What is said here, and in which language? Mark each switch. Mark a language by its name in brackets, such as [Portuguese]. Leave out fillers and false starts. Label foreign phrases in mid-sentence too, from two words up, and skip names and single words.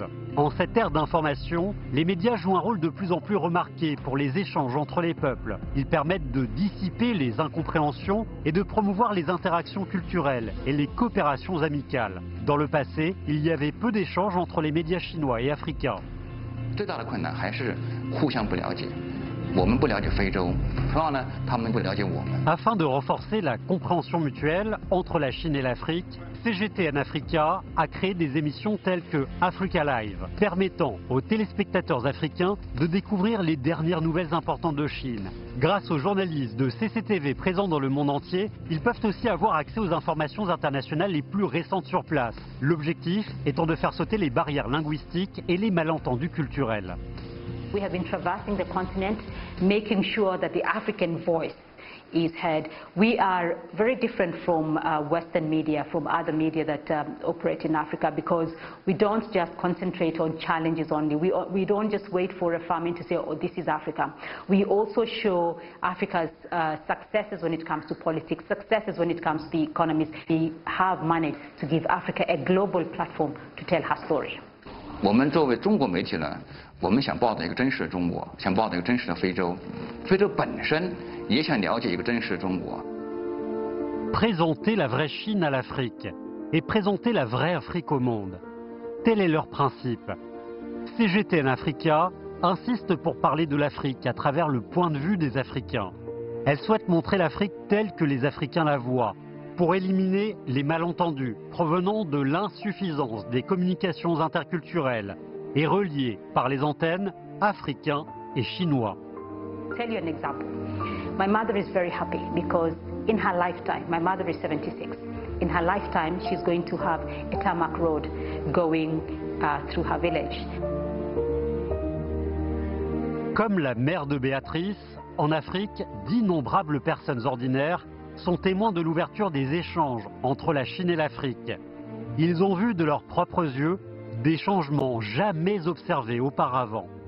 [French] En cette ère d'information, les médias jouent un rôle de plus en plus remarqué pour les échanges entre les peuples. Ils permettent de dissiper les incompréhensions et de promouvoir les interactions culturelles et les coopérations amicales. Dans le passé, il y avait peu d'échanges entre les médias chinois et africains. [Chinese] 最大的困难还是互相不了解，我们不了解非洲，同样呢，他们不了解我们。 [French] Afin de renforcer la compréhension mutuelle entre la Chine et l'Afrique, CGTN Africa a créé des émissions telles que Africa Live, permettant aux téléspectateurs africains de découvrir les dernières nouvelles importantes de Chine. Grâce aux journalistes de CCTV présents dans le monde entier, ils peuvent aussi avoir accès aux informations internationales les plus récentes sur place. L'objectif étant de faire sauter les barrières linguistiques et les malentendus culturels. [English] We have been traversing the continent, making sure that the African voice is heard. We are very different from Western media, from other media that operate in Africa, because we don't just concentrate on challenges only. We don't just wait for a famine to say, oh, this is Africa. We also show Africa's successes when it comes to politics, successes when it comes to the economies. We have managed to give Africa a global platform to tell her story. [Chinese] 我们作为中国媒体呢，我们想报道一个真实的中国，想报道一个真实的非洲，非洲本身也想了解一个真实的中国。 [French] Présenter la vraie Chine à l'Afrique et présenter la vraie Afrique au monde. Tel est leur principe. CGTN Africa insiste pour parler de l'Afrique à travers le point de vue des Africains. Elle souhaite montrer l'Afrique telle que les Africains la voient, pour éliminer les malentendus provenant de l'insuffisance des communications interculturelles et reliées par les antennes africains et chinois. [English] Tell you an example. My mother is very happy because in her lifetime, my mother is 76. In her lifetime, she's going to have a tarmac road going through her village. [French] Comme la mère de Béatrice, en Afrique, d'innombrables personnes ordinaires sont témoins de l'ouverture des échanges entre la Chine et l'Afrique. Ils ont vu de leurs propres yeux des changements jamais observés auparavant.